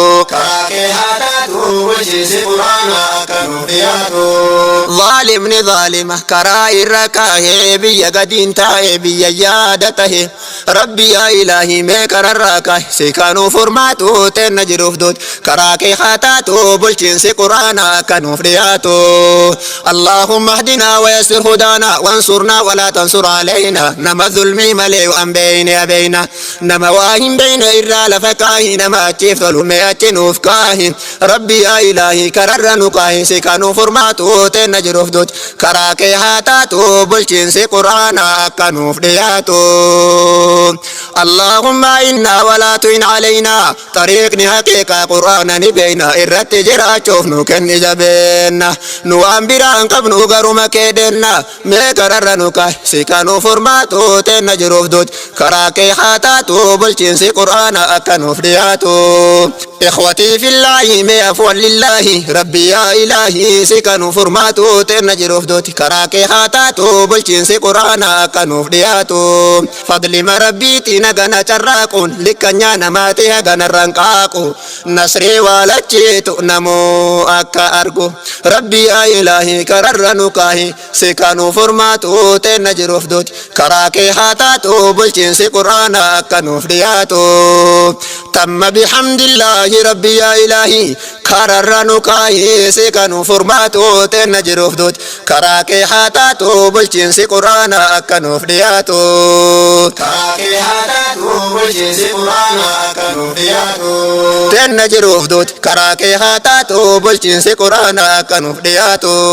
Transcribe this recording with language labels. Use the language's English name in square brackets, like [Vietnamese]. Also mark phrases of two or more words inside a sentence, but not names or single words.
[Oromo] Karaa kee haa taatu bulchiinsi Qur'aana akka nuuf dhiyaatu. Zaalimni zaalima karaa irra kaahee biyya gadiin taa'ee biyya yaada tahe. [Arabic] ربي يا إلهي [Oromo] mee kararraa kaahe si kanu furmaatu teenna jiruuf duuti. Karaa kee haa taatu bulchiinsi Qur'aana akka nuuf dhiyaatu. [Arabic] اللهم اهدنا ويسر هدانا وانصرنا ولا تنصر علينا. [Oromo] Nama zulmii malee waan beeyne abeeyna. Nama waa hin beeyne irraa lafa kaahi nama achiif tolu mee achi nuuf kaahi. [Arabic] ربي يا إلهي [Oromo] kararra nu kaahi si kanu furmaatu teenna jiruuf duuti. Karaa kee haa taatu bulchiinsi Qur'aana akka nuuf dhiyaatu. [Arabic] اللهم إنا ولا تعن علينا. [Oromo] Tariiqni haqiiqaa Qur'aana ni beeyna irratti jiraachuuf nu kenni jabeenna. Nu waan biraan qabnu garuma kee deenna. Mee kararra nu kaahi si kanu furmaatu teenna jiruuf duuti. Karaa kee haa taatu bulchiinsi Qur'aana akka nuuf dhiyaatu. [Arabic] إخوتي في الله mee عفوا لله. ربي يا إلهي [Oromo] si kanu furmaatu teenna jiruuf duuti. Karaa kee haa taatu bulchiinsi Qur'aana akka nuuf dhiyaatu. Fadlima Rabbiitiin hagana carraaquun likkanyaa namaati hagana ranqaaqu. Nasrii waa lachiitu namuu akka argu. [Arabic] ربي يا إلهي [Oromo] kararra nu kaahi si kanu furmaatu teenna jiruuf duuti. Karaa kee haa taatu bulchiinsi Qur'aana akka nuuf dhiyaatu. [Arabic] تم بحمد الله ربي يا إلهي. [Oromo] Kararra nu kaahi si kanu furmaatu teenna jiruuf duuti. Karaa kee haa taatu bulchiinsi Qur'aana akka nuuf dhiyaatu. Karaa kee haa taatu bulchiinsi Qur'aana akka nuuf dhiyaatu. Teenna jiruuf duuti. Karaa kee haa taatu bulchiinsi Qur'aana akka nuuf dhiyaatu.